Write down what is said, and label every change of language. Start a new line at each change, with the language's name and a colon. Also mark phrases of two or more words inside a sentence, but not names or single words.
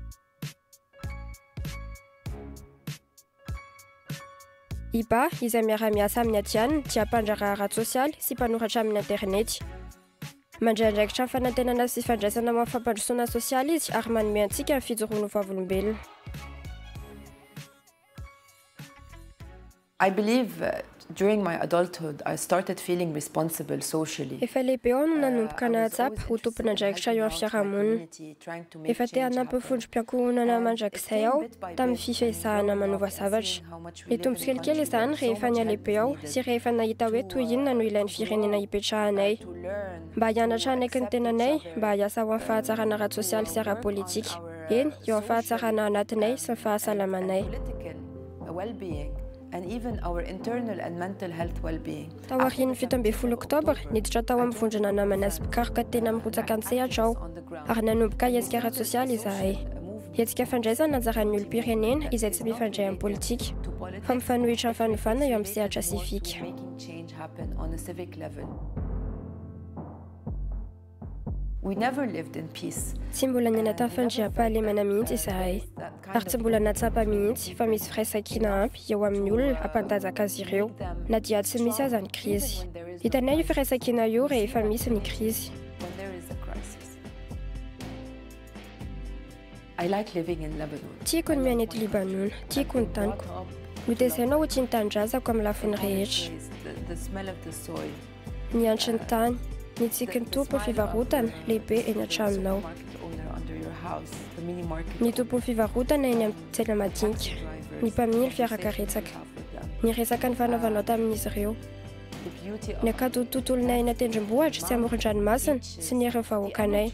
Malagasy: Iba izay miara-miasa amin'ny Adiana dia mpandraharaha ara-tsosialy sy mpanoratra amin'ny internety. Mandray andraikitra amin'ny fanantenana sy fandraisana amin'ny fampandrosoana sosialy izy ary manome antsika ny fijoroana ho vavolombelona.
English: I believe during my adulthood I started feeling responsible socially.
Malagasy: Efa lehibe ao no nanomboka nahatsapa ho tompon'andraikitra eo amin'ny fiarahamonina. Efa te hanampy ny fondrom-piankohonana mandrakizay aho tamin'ny fifehezahana manova zavatra. Mitombo kelikely izany rehefa nialehibe aho sy rehefa nahita hoe toy inona no ilain'ny firenena hipetrahanay. Mba hianatra anaiky ny tenanay, mba hiasa ho amin'ny fahatsarana ara-tsosialy sy ara-politika. Eny, eo amin'ny fahatsarana anatinay sy ny fahasalamanay.
English: well-being and even our internal and mental health well-being.
Malagasy: Tawariny 17 Oktobra niditra tao amin'ny vondrona namana sy mpikarika teny amin'ny rotsaka an-tsehatra aho ary nanomboka hetsika ara sosialy izahay. Hetsika fandraisana anjaran'ny olom-pirenena izay tsy mifandray amin'ny politika fa mifanohitra amin'ny fanovana eo amin'ny sehatra sivika.
English: We never lived in peace.
Malagasy: Tsy mbola niaina tamin'ny fandriam-pahalemana mihitsy izahay ary tsy mbola natsapa mihitsy fa misy firaisan-kina ampy eo amin'ny olona hampantajaka azy ireo na dia tsy misy aza ny krizy. Hitanay io firaisan-kina io rehefa misy ny krizy.
English: I like living in Lebanon.
Malagasy: Tiako ny miaina eto Libanona, tiako ny taniko. Notesainao ho tsy nitandrazako amin'ny lafiny rehetra.
English: The smell of the soil.
Malagasy: Ny antry ny tany, ny tsiky ny tompo fivarotana lehibe eny an-tranonao. Ny tompo fivarotana eny amin'ny tsena madinika, ny mpamily fiarakaretsaka, ny resaka ny fanaovanao tamin'izy ireo. Ny akato tontolonay eny an-tendrombohitra sy amoron-dranomasina sy ny ireo vahoakanay.